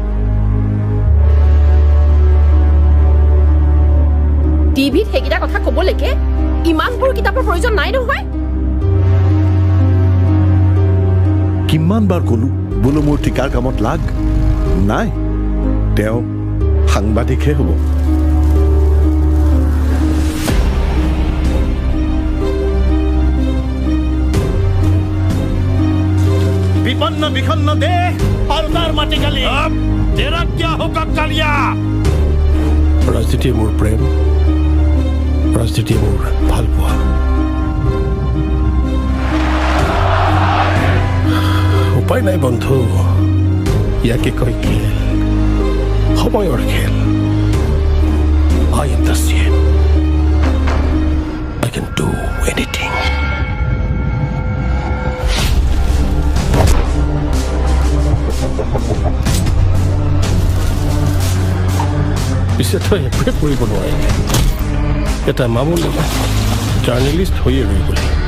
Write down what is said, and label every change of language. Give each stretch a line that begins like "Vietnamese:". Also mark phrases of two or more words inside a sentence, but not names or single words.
Assamese: টিভিত সেইকেইটা কথা ক'বলৈকে ইমানবোৰ কিতাপৰ প্ৰয়োজন নাই নহয়। কিমান বাৰ ক'লো বোলো মোৰ ঠিকাৰ কামত লাগ। নাই, তেওঁ সাংবাদিকহে হ'ব।
Hindi: विपन्न विखन्न देश और तार माटी गाली तेरा क्या होगा कालिया?
Assamese: ৰাজনীতিয়ে মোৰ প্ৰেম, ৰাজনীতিয়ে মোৰ ভাল পোৱা। উপায় নাই বন্ধু, ইয়াকে কয় খেল, সময়ৰ খেল।
English: I am the same. I can do anything.
Assamese: পিছে তই একোৱে কৰিব নোৱাৰিলি, এটা মামুলি জাৰ্নেলিষ্ট হৈয়ে ৰৈ গ'লি।